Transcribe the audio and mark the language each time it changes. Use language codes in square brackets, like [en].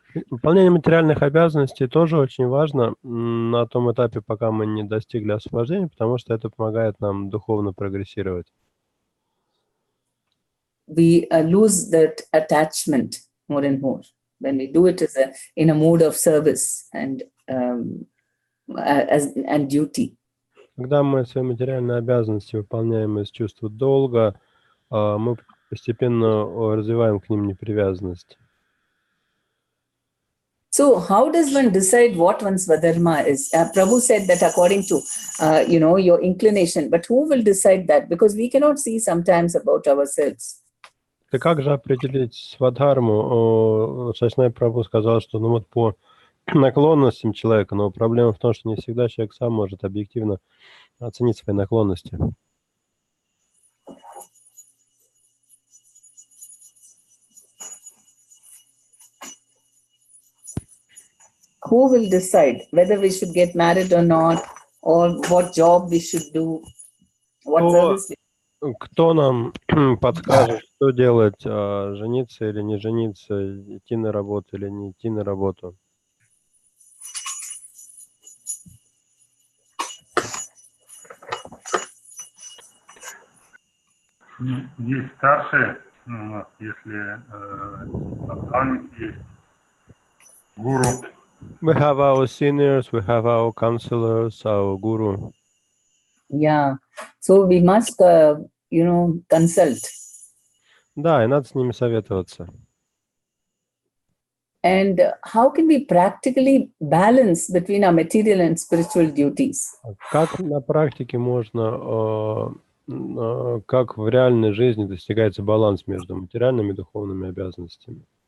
[ru] Выполнение материальных обязанностей тоже очень важно на том этапе, пока мы не достигли освобождения, потому что это помогает нам духовно прогрессировать. [en] We lose that attachment more and more when we do it in a mood of service and duty. [ru] Когда мы свои материальные обязанности выполняем из чувства долга, мы постепенно развиваем к ним непривязанность. [en] So how does one decide what one's Svadharma is? Prabhu said that according to, your inclination, but who will decide that? Because we cannot see sometimes about ourselves. [ru] И как же определить свадхарму? Шашнай Прабhu сказал, что вот по наклонностям человека, но проблема в том, что не всегда человек сам может объективно оценить свои наклонности. [en] Who will decide whether we should get married or not, or what job we should do, what service? [ru] Кто нам подскажет, что делать, жениться или не жениться, идти на работу или не идти на работу? Есть старшие, если наставник есть, гуру. [en] We have our seniors, we have our counselors, our guru. Yeah. So we must, consult. [ru] Да, и надо с ними советоваться. [en] And how can we practically balance between our material and spiritual duties? [ru] Как на практике можно, как в реальной жизни достигается баланс между материальными и духовными обязанностями?